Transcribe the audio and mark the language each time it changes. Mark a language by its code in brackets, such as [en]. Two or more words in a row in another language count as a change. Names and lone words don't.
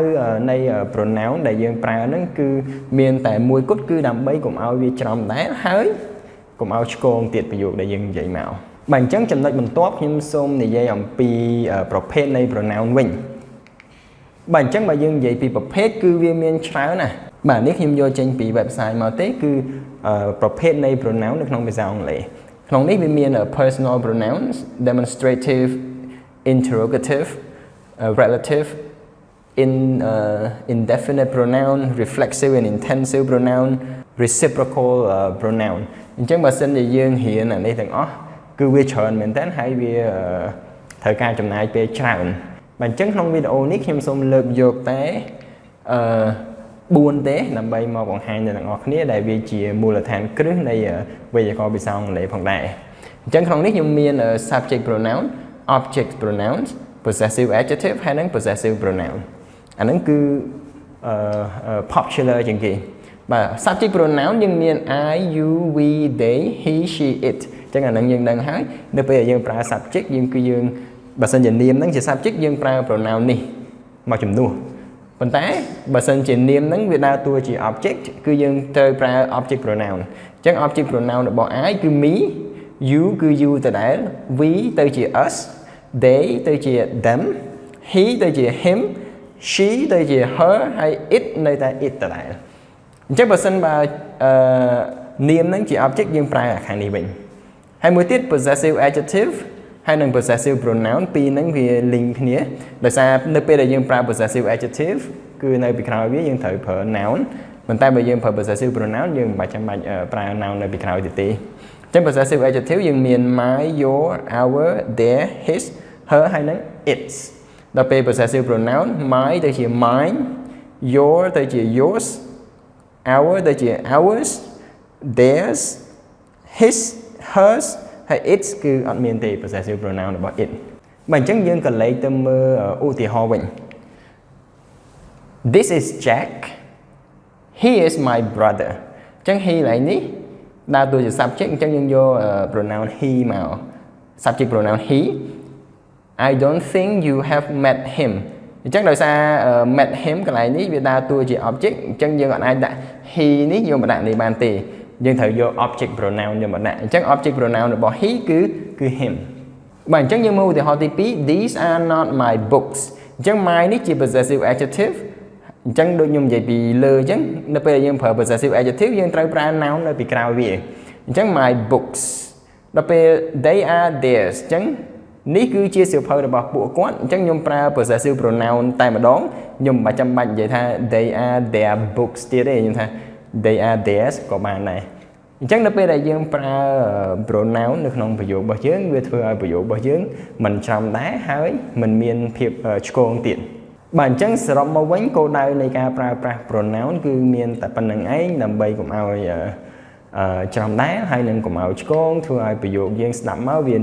[km] នៃ pronoun ដែលយើងប្រើហ្នឹងគឺមានតែមួយគត់គឺដើម្បីកុំឲ្យវាច្រំដែរហើយកុំឲ្យឆ្គងទៀតប្រយោគដែលយើងនិយាយមកបាទអញ្ចឹងចំណុចបន្ទាប់ខ្ញុំសូមនិយាយអំពីប្រភេទនៃ pronoun វិញបាទអញ្ចឹងបើយើងនិយាយពីប្រភេទគឺវាមានច្រើនណាស់បាទនេះខ្ញុំយកចេញពី website មកទេគឺប្រភេទនៃ pronoun នៅក្នុងភាសាអង់គ្លេសក្នុងនេះវាមាន [en] personal pronouns demonstrative interrogative relative indefinite pronoun reflexive and intensive pronoun reciprocal pronoun [km] អញ្ចឹងបើសិនជាយើងរៀនអានេះទាំងអស់គឺវាច្រើនមែនតើហើយវាត្រូវការចំណាយពេលច្រើនបាទអញ្ចឹងក្នុងវីដេអូនេះខ្ញុំសូមលើកយកតែ 4ទេដើម្បីមកបង្ហាញដល់អ្នកនរគ្នាដែលវាជាមូលដ្ឋានគ្រឹះនៃវេយ្យាករណ៍ភាសាអង់គ្លេសផងដែរអញ្ចឹងក្នុងនេះខ្ញុំមាន [en] subject pronoun object pronouns possessive adjective [km] ហើយនិង [en] possessive pronoun [km] អាហ្នឹងគឺpopular ជាងគេបាទ [en] subject pronoun [km] យើងមាន [en] I you we they he she it [km] អញ្ចឹងអាហ្នឹងយើងដឹងហើយនៅ ពេលយើងប្រើ subject យើងបើសិនជានាមហ្នឹងជា subject យើងប្រើ pronoun នេះមកជំនួសប៉ុន្តែបើសិនជានាមហ្នឹងវាដើរតួជា object គឺយើងត្រូវប្រើ [en] object pronoun [km] អញ្ចឹង [en] object pronoun [km] របស់ I គឺ [en] me you [km] គឺ you ដដែល we ទៅជា [en] us they [km] ទៅជា [en] them he [km] ទៅជា [en] him she [km] ទៅជា her ហើយ it នៅតែ it ដដែលអញ្ចឹងបើសិនបើនាមហ្នឹងជា object យើងប្រើខាងនេះវិញហើយមួយទៀត [en] possessive adjective [km] ហើយនឹង [en] possessive pronoun [km] ពីរហ្នឹងវា link គ្នាដោយសារនៅពេលដែលយើងប្រើ possessive adjective គឺនៅពីក្រោយវាយើងត្រូវប្រើ noun ប៉ុន្តែបើយើងប្រើ [en] possessive pronoun [km] យើងមិនចាំបាច់ប្រើ noun នៅពីក្រោយទេអញ្ចឹង [en] possessive adjective [km] យើងមាន [en] my your our their his her [km] ហើយនឹង its ដល់ពេល [en] possessive pronoun my [km] ទៅជា [en] mine your [km] ទៅជា [en] yours our [km] ទៅជា [en] ours theirs his hers [km] ហើយ its គឺអត់មានទេ [en] possessive pronoun [km] របស់ it បើអញ្ចឹងយើងក៏លេខទៅមើលឧទាហរណ៍វិញ [en] This is Jack he is my brother [km] អញ្ចឹង he ឡើងនេះដើរតួជា subject អញ្ចឹងយើងយក [en] pronoun he [km] មក [en] subject pronoun he I don't think you have met him [km] អញ្ចឹងដោយសារ [en] met him [km] កន្លែងនេះវាដើរតួជា object អញ្ចឹងយើងអត់អាចដាក់ he នេះយកមកដាក់នេះបានទេយើងត្រូវយក [en] object pronoun [km] យកមកដាក់អញ្ចឹង [en] object pronoun [km] របស់ he គឺ him បាទអញ្ចឹងយើងមើលឧទាហរណ៍ទី2 [en] These are not my books [km] អញ្ចឹង my នេះជា [en] possessive adjective [km] អញ្ចឹងដូចខ្ញុំនិយាយពីលើអញ្ចឹងនៅពេលយើងប្រើ [en] possessive adjective [km] យើងត្រូវប្រើ noun នៅពីក្រោយវាអញ្ចឹង [en] my books [km] ដល់ពេល [en] they are theirs [km] អញ្ចឹងនេះគឺជាសៀវភៅរបស់ពួកគាត់អញ្ចឹង ខ្ញុំប្រើ [en] possessive pronoun [km] តែម្ដងខ្ញុំមិនចាំបាច់និយាយថា [en] they are their books [km] ទៀតទេខ្ញុំថា [en] they are theirs [km] ក៏បានដែរអញ្ចឹងនៅពេលដែលយើងប្រើ pronoun នៅក្នុងប្រយោគរបស់យើងវា ធ្វើឲ្យប្រយោគរបស់យើងមិនចំដែរហើយមិនមានភាពឆ្គងទៀតបាទអញ្ចឹងសរុបមកវិញគោលដៅនៃការប្រើប្រាស់ pronoun គឺមាន តែប៉ុណ្្នឹងឯងដើម្បីកុំឲ្យចំដែរហើយនឹងកុំឲ្យឆ្គងធ្វើឲ្យប្រយោគយើងស្ដាប់មកវា